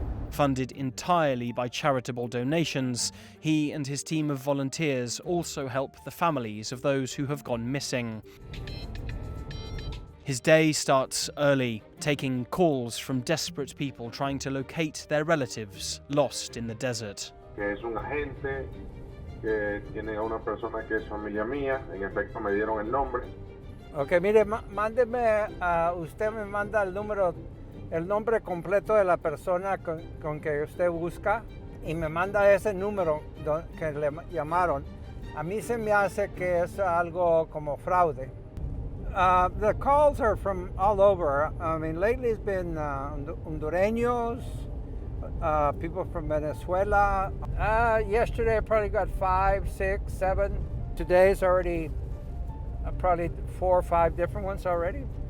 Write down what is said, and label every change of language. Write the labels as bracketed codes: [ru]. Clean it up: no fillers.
[en] Funded entirely by charitable donations, he and his team of volunteers also help the families of those who have gone missing. His day starts early, taking calls from desperate people trying to locate their relatives lost in the desert. [es] Que es un agente que tiene a una persona que es familia mía, en efecto me dieron el nombre. Ok, mire, mándeme, usted me manda el nombre completo de la persona con que usted busca y me manda ese número que le llamaron. A mí se me hace que es algo como fraude. [en] The calls are from all over. I mean, lately it's been Hondureños, people from Venezuela. Yesterday I probably got 5, 6, 7. Today's already probably 4 or 5 different ones already.